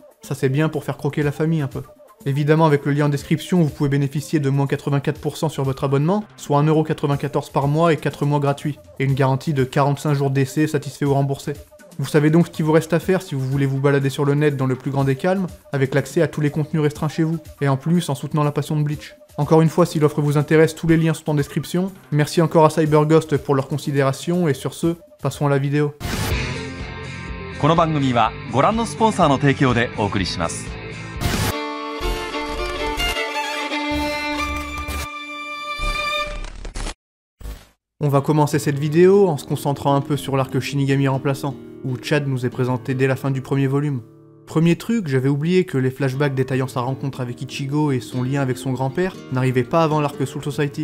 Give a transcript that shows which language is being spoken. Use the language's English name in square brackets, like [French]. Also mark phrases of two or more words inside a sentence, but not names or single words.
[French] Ça c'est bien pour faire croquer la famille un peu. Évidemment, avec le lien en description, vous pouvez bénéficier de moins 84% sur votre abonnement, soit 1,94€ par mois et 4 mois gratuits, et une garantie de 45 jours d'essai satisfait ou remboursé. Vous savez donc ce qu'il vous reste à faire si vous voulez vous balader sur le net dans le plus grand des calmes, avec l'accès à tous les contenus restreints chez vous, et en plus en soutenant la passion de Bleach. Encore une fois, si l'offre vous intéresse, tous les liens sont en description. Merci encore à CyberGhost pour leur considération, et sur ce, passons à la vidéo. [Japanese] この番組はご覧のスポンサーの提供でお送りします。 [French] On va commencer cette vidéo en se concentrant un peu sur l'arc Shinigami remplaçant, où Chad nous est présenté dès la fin du premier volume. Premier truc, j'avais oublié que les flashbacks détaillant sa rencontre avec Ichigo et son lien avec son grand-père n'arrivaient pas avant l'arc Soul Society.